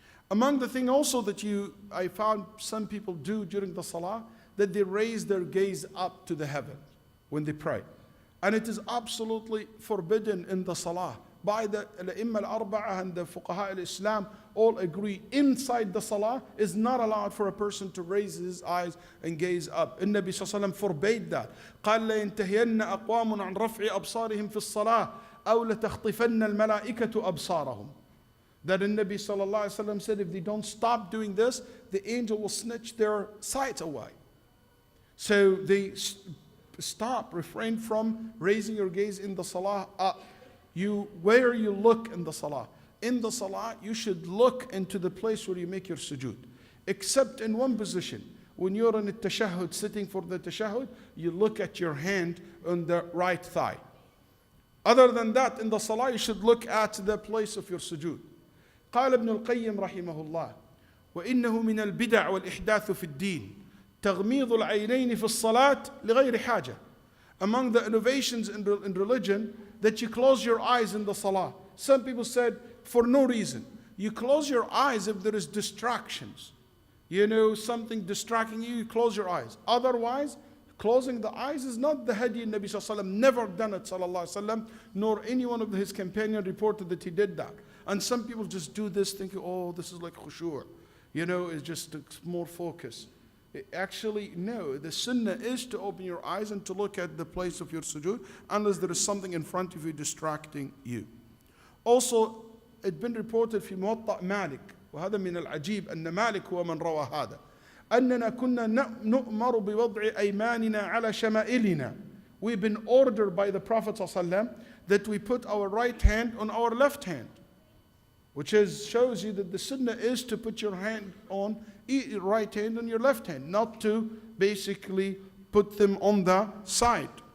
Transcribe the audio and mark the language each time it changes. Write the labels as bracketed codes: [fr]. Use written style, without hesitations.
[en] Among the things also that I found some people do during the salah, that they raise their gaze up to the heaven when they pray. And it is absolutely forbidden in the salah. By the Imām al-Arba'ah and the Fuqaha al-Islam all agree inside the salah is not allowed for a person to raise his eyes and gaze up. And Nabi Sallallahu Alaihi Wasallam forbade that. [ar] قال لينتهين أقوام عن رفع أبصارهم في الصلاة أو لتخطفن الملائكة أبصارهم. [en] That the Nabi Sallallahu Alaihi Wasallam said if they don't stop doing this, the angel will snatch their sight away. So they refrain from raising your gaze in the salah up. Where you look in the salah. In the salah, you should look into the place where you make your sujood. Except in one position. When you're in a tashahhud, sitting for the tashahhud, you look at your hand on the right thigh. Other than that, in the salah, you should look at the place of your sujood. [ar] قال ابن القيم رحمه الله وإنه من البدع والإحداث في الدين تغميض العينين في الصلاة لغير حاجة. [en] Among the innovations in religion, that you close your eyes in the salah. Some people said, for no reason. You close your eyes if there is distractions. Something distracting you, you close your eyes. Otherwise, closing the eyes is not the hadi Nabi Sallallahu Alaihi Wasallam. Never done it, Sallallahu Alaihi Wasallam, nor any one of his companions reported that he did that. And some people just do this thinking, oh, this is like khushu'. It's just more focus. Actually, no. The sunnah is to open your eyes and to look at the place of your sujood unless there is something in front of you distracting you. Also, it's been reported [ar] في موطأ مالك وهذا من العجيب أن مالك هو من روى هذا أننا كنا نؤمر بوضع أيماننا على شمائلنا. [en] We've been ordered by the Prophet ﷺ that we put our right hand on our left hand, which shows you that the sunnah is to put your hand on right hand on your left hand, not to basically put them on the side.